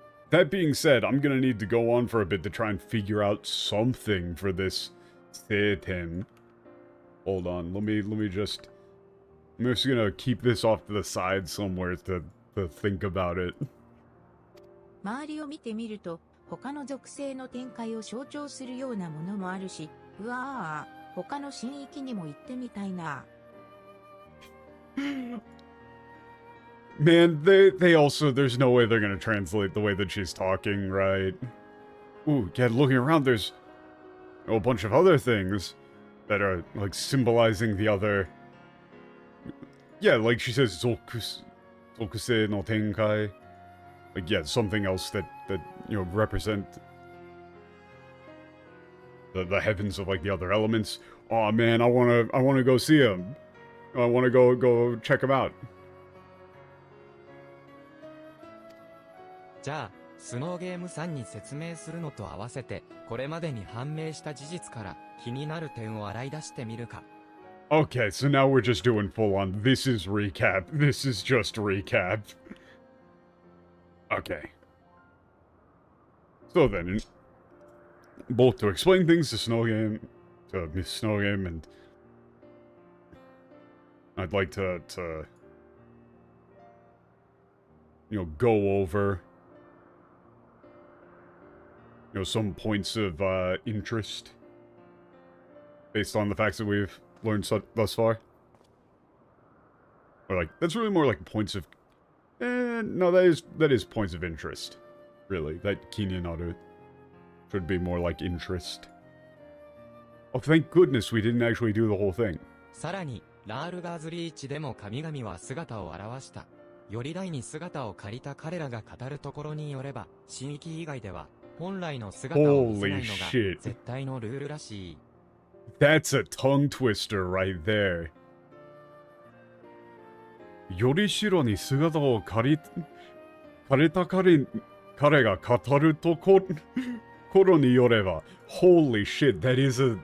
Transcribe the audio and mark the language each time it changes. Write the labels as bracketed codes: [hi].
[en] That being said, I'm gonna need to go on for a bit to try and figure out something for this Satan. Hold on, I'm just gonna keep this off to the side somewhere to think about it. [ja] 周りを見てみると、他の属性の展開を象徴するようなものもあるし、うわぁ、他の神域にも行ってみたいな。 [en] Man, they also, there's no way they're gonna translate the way that she's talking, right? Ooh, yeah, looking around, there's a bunch of other things that are, like, symbolizing the other... Yeah, like she says, [ja] Zokuse no Tenkai. [en] Like, yeah, something else that, you know, represent the heavens of, like, the other elements. Aw, man, I wanna go see them. I wanna go check them out. [ja] じゃあ、スノーゲームさんに説明するのと合わせて、これまでに判明した事実から気になる点を洗い出してみるか。 [en] Okay, so now we're just doing full on, this is recap, this is just recap. Okay. So then, both to explain things to Miss Snowgame, and I'd like to you know, go over, you know, some points of interest based on the facts that we've learned thus far. Or like, that's really more like points of... no, that is points of interest. Really, that Kinyanaru should be more like interest. Oh, thank goodness we didn't actually do the whole thing. [ja] さらに、ラールガーズリーチでも神々は姿を現した。より大に姿を借りた彼らが語るところによれば、神域以外では、本来の姿を見せないのが絶対のルールらしい。 [en] That's a tongue twister right there. [ja] より白に姿を借りた彼が語るところによれば [en] Holy shit, that is a...